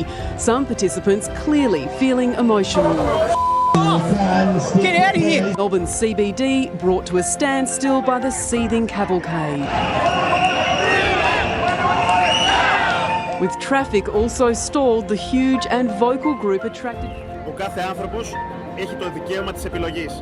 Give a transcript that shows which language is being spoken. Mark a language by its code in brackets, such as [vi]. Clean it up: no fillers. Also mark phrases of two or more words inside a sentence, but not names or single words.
[en] Some participants clearly feeling emotional. Get out of here! Melbourne's CBD brought to a standstill by the seething cavalcade. With traffic also stalled, the huge and vocal group attracted... [el] Ο κάθε άνθρωπος έχει το δικαίωμα της επιλογής.